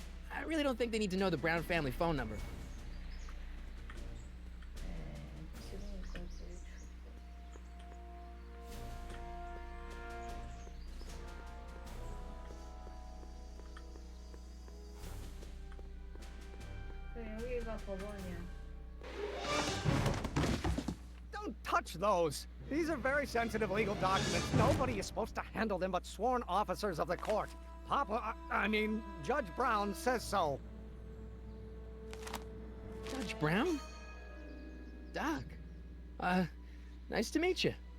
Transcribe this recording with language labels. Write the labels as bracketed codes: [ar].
[en] I really don't think they need to know the Brown family phone number. [ko] 지금까지 여기가 법원이야. [en] Don't touch those. These are very sensitive legal documents. Nobody is supposed to handle them but sworn officers of the court. Papa, I mean, Judge Brown says so. Judge Brown? Doc. Nice to meet you.